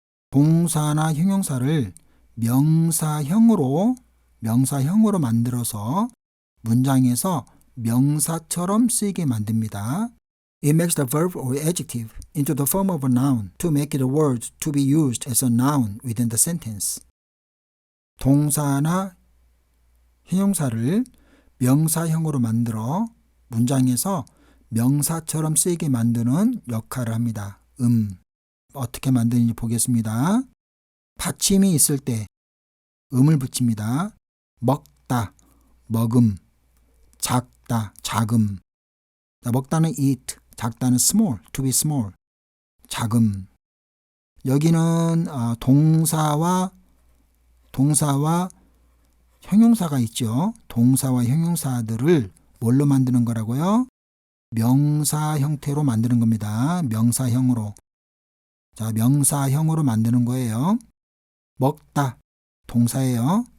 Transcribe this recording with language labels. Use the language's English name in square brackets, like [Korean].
[Korean] 동사나 형용사를 명사형으로 만들어서 문장에서 명사처럼 쓰이게 만듭니다. [English] It makes the verb or adjective into the form of a noun to make it a word to be used as a noun within the sentence. [Korean] 동사나 형용사를 명사형으로 만들어 문장에서 명사처럼 쓰이게 만드는 역할을 합니다. 어떻게 만드는지 보겠습니다. 받침이 있을 때 음을 붙입니다. 먹다, 먹음, 작다, 작음. 먹다는 eat, 작다는 small, to be small, 작음. 여기는 동사와 형용사가 있죠. 동사와 형용사들을 뭘로 만드는 거라고요? 명사 형태로 만드는 겁니다. 명사형으로. 자, 명사형으로 만드는 거예요. 먹다, 동사예요.